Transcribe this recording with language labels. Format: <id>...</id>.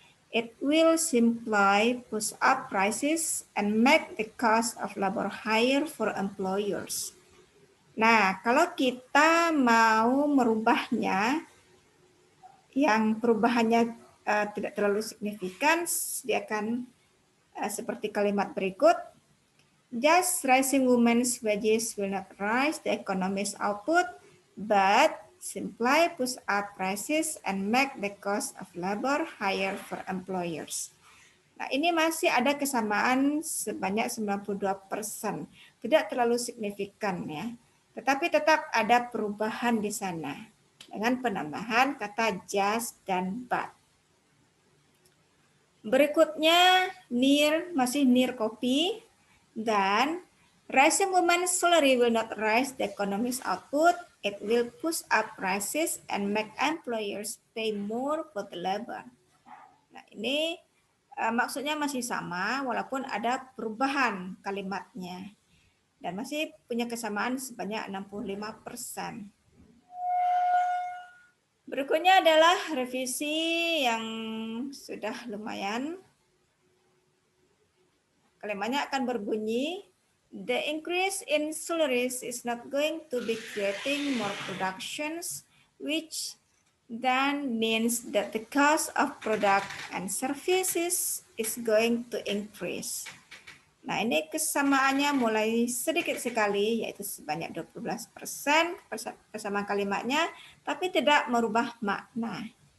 <en>It will simply push up prices and make the cost of labor higher for employers.</en> <id>Nah, kalau kita mau merubahnya, yang perubahannya tidak terlalu signifikan, dia akan seperti kalimat berikut.</id> <en>Just rising women's wages will not rise the economy's output, but simply push up prices and make the cost of labor higher for employers.</en> <id>Nah, ini masih ada kesamaan sebanyak 92%. Tidak terlalu signifikan ya. Tetapi tetap ada perubahan di sana dengan penambahan kata just dan but. Berikutnya masih</id> <en>near copy</en> <id>dan</id> <en>rising women's salary will not rise the economy's output. It will push up prices and make employers pay more for the labor.</en> <id>Nah, ini maksudnya masih sama walaupun ada perubahan kalimatnya dan masih punya kesamaan sebanyak 65%. Berikutnya adalah revisi yang sudah lumayan. Kalimatnya akan berbunyi,</id> <en>the increase in salaries is not going to be creating more productions, which then means that the cost of product and services is going to increase.</en> <id>Nah, ini kesamaannya mulai sedikit sekali, yaitu sebanyak 12% persamaan kalimatnya, tapi tidak merubah makna.</id>